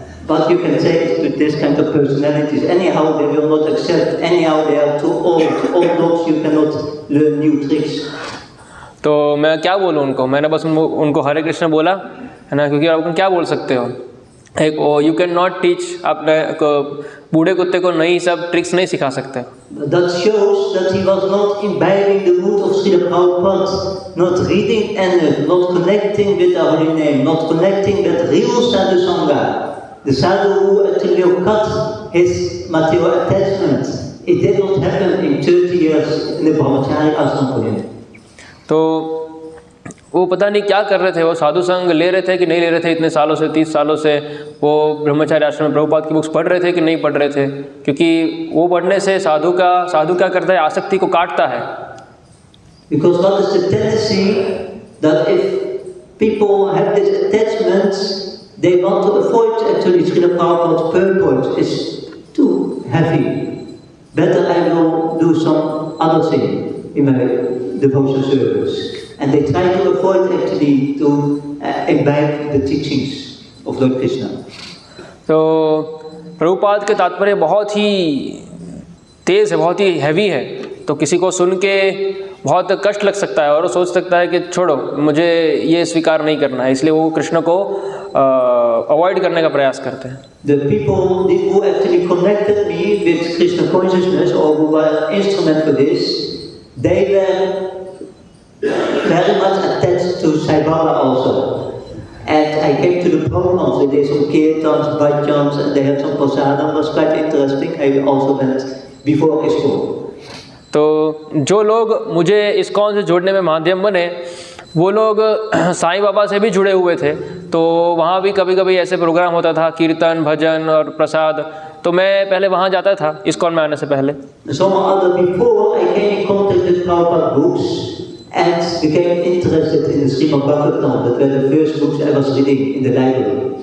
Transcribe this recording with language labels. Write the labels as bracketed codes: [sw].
[en] what you can say is to this kind of personalities, anyhow they will not accept, anyhow they are too old dogs, you cannot learn new tricks. [hi] तो मैं क्या बोलूँ उनको, मैंने बस उनको हरे कृष्ण बोला है ना, क्योंकि आप क्या बोल सकते हो, एक [en] you can not teach, [hi] अपने बूढ़े कुत्ते को नई सब ट्रिक्स नहीं सिखा सकते. [en] That shows that he was not imbibing the mood of Srila Prabhupada, not reading enough, not connecting with the holy name, not connecting with real sadhu sangha. The sadhu who actually cut his material attachment, it did not happen in 30 years in the brahmachari ashram for him. [hi] तो वो पता नहीं क्या कर रहे थे, वो साधु संग ले रहे थे कि नहीं ले रहे थे, इतने सालों से 30 सालों से वो ब्रह्मचारी आश्रम में प्रभुपाद की बुक्स पढ़ रहे थे कि नहीं पढ़ रहे थे, क्योंकि वो पढ़ने से साधु क्या करता है, आसक्ति को काटता है. [en] Because what is the tendency that if people have this attachment, they want to avoid actually Srila Prabhupada's purport is too heavy. Better I will do some other thing in my devotional service. And they try to avoid actually to imbibe the teachings of Lord Krishna. [hi] तो प्रभुपाद के तात्पर्य बहुत ही तेज़ है, बहुत ही heavy है, तो किसी को सुन के बहुत कष्ट लग सकता है और वो सोच सकता है कि छोड़ो, मुझे ये स्वीकार नहीं करना है, इसलिए वो कृष्ण को अवॉइड करने का प्रयास करते हैं. [en] The people who actually connected me with Krishna consciousness or who were an instrument for this, they were very much attached to Sai Baba also. And I came to the programs, they did some kirtans, bhajans, and they had some prasadam. It was quite interesting. I also went before ISKCON. [hi] तो जो लोग मुझे ISKCON से जोड़ने में माध्यम बने, वो लोग साईं बाबा से भी जुड़े हुए थे, तो वहाँ भी कभी कभी ऐसे प्रोग्राम होता था, कीर्तन, भजन और प्रसाद, तो मैं पहले वहाँ जाता था ISKCON में आने से पहले. [en] Some other before I came in contact with Prabhupada books and became interested in the Srimad Bhagavatam. That were the first books I was reading in the library.